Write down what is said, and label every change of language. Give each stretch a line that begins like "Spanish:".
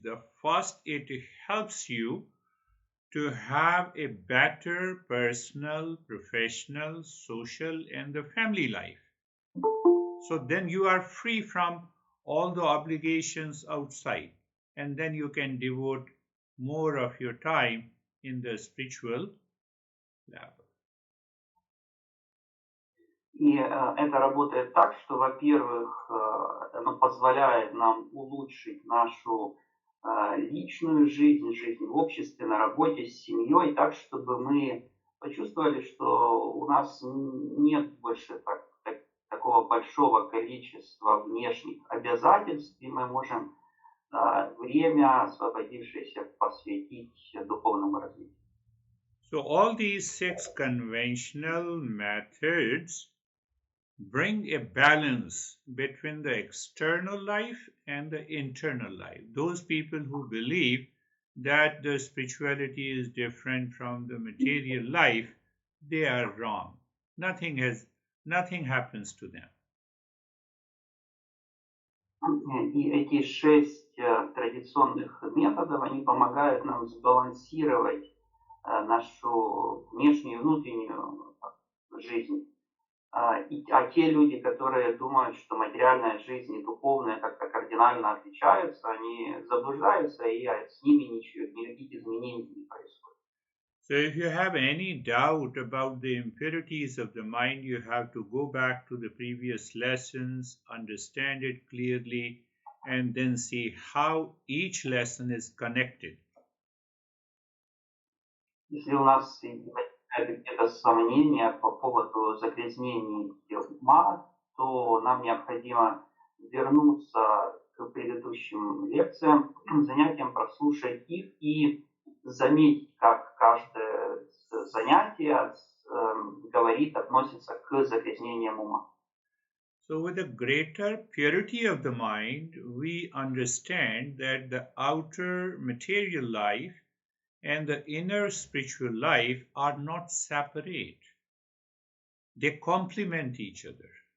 English: The first, it helps you to have a better personal, professional, social, and the family life. So then you are free from all the obligations outside, and then you can devote more of your time in the spiritual level.
Russian: И это работает так, что, во-первых, оно позволяет нам улучшить нашу личную жизнь, жизнь в обществе, на работе, с семьей, так, чтобы мы почувствовали, что у нас нет больше такого большого количества внешних обязательств, и мы можем время, освободившееся, посвятить духовному развитию.
English: So all these six conventional methods bring a balance between the external life and the internal life. Those people who believe that the spirituality is different from the material life, they are wrong. Nothing happens to them.
Russian: И эти 6 традиционных методов, они помогают нам сбалансировать нашу внешнюю и внутреннюю жизнь. А те люди, которые думают, что материальная жизнь и духовная как-то кардинально отличаются, они заблуждаются, и с ними никаких изменений не происходит.
English: So if you have any doubt about the impurities of the mind, you have to go back to the previous lessons, understand it clearly, and then see how each lesson is connected.
Russian: Если у нас возникают где-то сомнения по поводу загрязнений ума, то нам необходимо вернуться к к предыдущим лекциям, занятиям, прослушать их и заметить, как каждое занятие говорит, относится к загрязнениям ума.
English: So, with a greater purity of the mind, we understand that the outer material life and the inner spiritual life are not separate. They complement each other.